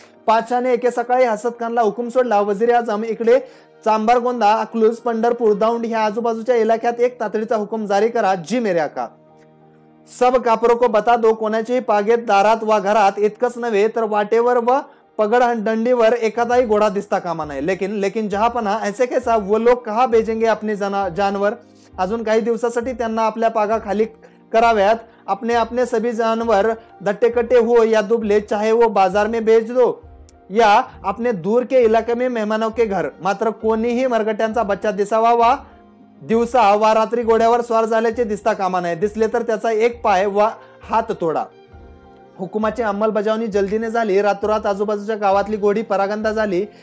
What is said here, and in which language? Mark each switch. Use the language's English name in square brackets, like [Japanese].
[Marathi] पातशाहने एके सकाळी असद खानला हुकूम सोडला, वजीर आझम, इकडे चांबारगोंदा, अकलूज, पंढरपूर, दौंड ह्या आजूबाजूच्या इलाक्यात एक तातडीचा हुकूम जारी करा. [Hindi] जी मेरे आका, सब कापरों को बता दो, [Marathi] कोणाचेही पागेत, दारात वा घरात, इतकंच नव्हे तर वाटेवर व पगड दंडीवर एखादाही घोडा दिसता कामा नये. [Hindi] लेकिन जहापना, ऐसे कैसा, वो लोग कहा भेजेंगे अपने जानवर? [Marathi] अजून काही दिवसासाठी त्यांना आपल्या पागा खाली कराव्यात. [Hindi] अपने सभी जानवर दट्टे हो या दुबले, चाहे वो बाजार में बेच दो या अपने दूर के इलाके में मेहमानों के घर. [Marathi] मात्र कोणीही मरगट्यांचा बच्चा दिसावा वा दिवसा वा रात्री घोड्यावर स्वार झाल्याचे दिसता कामा नये, दिसले तर त्याचा एक पाय वा हात तोडा. हुकुमाची अंमलबजावणी जल्दीने झाली. रातोरात आजूबाजूच्या गावातली घोडी परागंदा झाली.